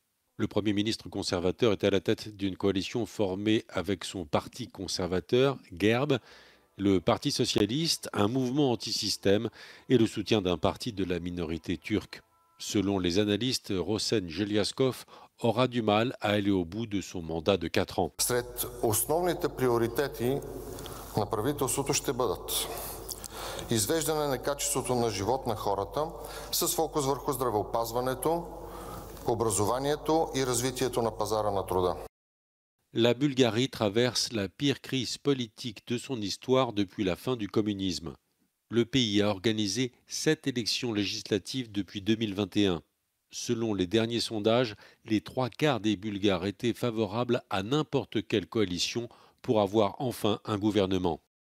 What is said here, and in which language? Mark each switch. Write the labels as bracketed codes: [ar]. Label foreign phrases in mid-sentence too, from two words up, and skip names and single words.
[fr] Le Premier ministre conservateur est à la tête d'une coalition formée avec son parti conservateur, GERB, le Parti socialiste, un mouvement anti-système et le soutien d'un parti de la minorité turque. Selon les analystes, Rosen Jeliaskov aura du mal à aller au bout de son mandat de 4 ans. [bg] Сред основните приоритети на правителството ще бъдат извеждане на качеството на живот на хората с фокус върху здравеопазването, образованието и развитието на пазара на труда. [fr] La Bulgarie traverse la pire crise politique de son histoire depuis la fin du communisme. Le pays a organisé 7 élections législatives depuis 2021. Selon les derniers sondages, les 3/4 des Bulgares étaient favorables à n'importe quelle coalition pour avoir enfin un gouvernement.